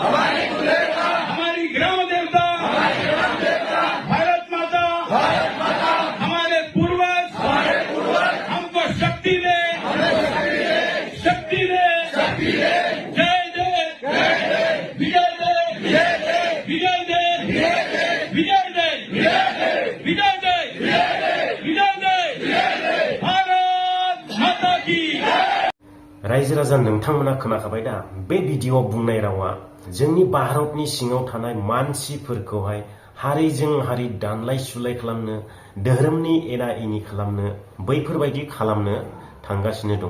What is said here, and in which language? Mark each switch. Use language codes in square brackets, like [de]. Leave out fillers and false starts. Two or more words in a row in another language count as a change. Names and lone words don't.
[hi] हमारी ग्राम देवता, भारत माता, हमारे पूर्वज हमको शक्ति दे, शक्ति दे, जय जय विजय दे, विजय दे, विजय दे, विजय दे, विजय दे, भारत माता की। [brx] रायजो राजा नोंथांमोना खोनाखाबाय दा? बे भिडिअआव बुंनाय रावा जोंनि भारतनि सिङाव थानाय मानसिफोरखौहाय हारिजों हारि दानलाय सुलाय खालामनो, धोरोमनि एना एनि खालामनो, बैफोरबायदि खालामनो थांगासिनो दं।